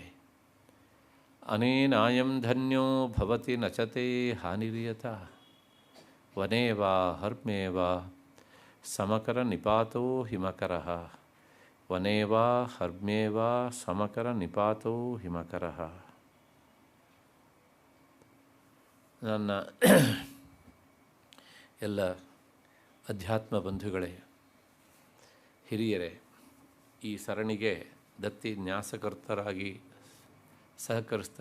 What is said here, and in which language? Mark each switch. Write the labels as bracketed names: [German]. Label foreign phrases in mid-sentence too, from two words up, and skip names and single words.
[Sanskrit] ಅನೇನಾಯಂ ಧನ್ಯೋ ಭವತಿ ನಚತೆ ಹಾನಿರಿಯತ ವನೇ ವಾ ಹರ್ಮ್ಯೇ ವಾ ಸಮಕರ ನಿಪಾತೋ ಹಿಮಕರಃ ವನೇ ವಾ ಹರ್ಮ್ಯೇ ವಾ ಸಮಕರ ನಿಪಾತೋ ಹಿಮಕರಃ. [Kannada] ನನ್ನ ಎಲ್ಲ ಅಧ್ಯಾತ್ಮ ಬಂಧುಗಳೇ, ಹಿರಿಯರೇ, ಈ ಸರಣಿಗೆ ದತ್ತಿ ನ್ಯಾಸಕರ್ತರಾಗಿ ಸಹಕರಿಸ್ತಾ